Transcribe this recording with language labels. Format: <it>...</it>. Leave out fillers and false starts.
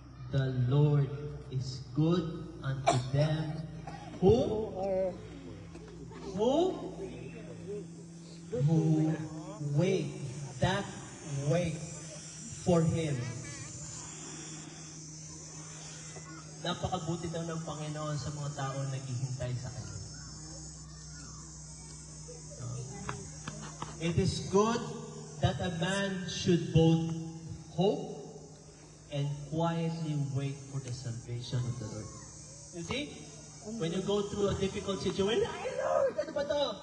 <en>The Lord is good unto them who wait for Him.</en> <tl>Napakabuti daw ng Panginoon sa mga tao naghihintay sa Kanya.</tl> <en>It is good that a man should both hope and quietly wait for the salvation of the Lord. You see? When you go through a difficult situation, ay Lord, ano ba to?</en>